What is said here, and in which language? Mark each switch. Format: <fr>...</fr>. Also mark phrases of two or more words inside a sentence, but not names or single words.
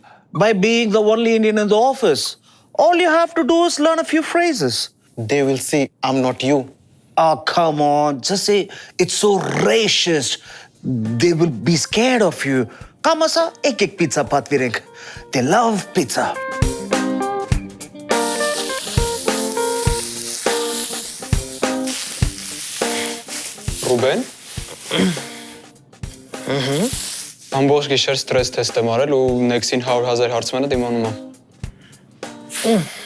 <en>By being the only Indian in the office. All you have to do is learn a few phrases. They will see I'm not you. Oh, come on. Just say, it's so racist. They will be scared of you. Come, Asa, ek pizza patvireng. They love pizza.</en> <hy>Ռուբեն։ Ամբողջ գիշեր ստրես թեստ եմ արել ու Nexi-ին 100,000 հարցմանը դիմանում եմ։</hy>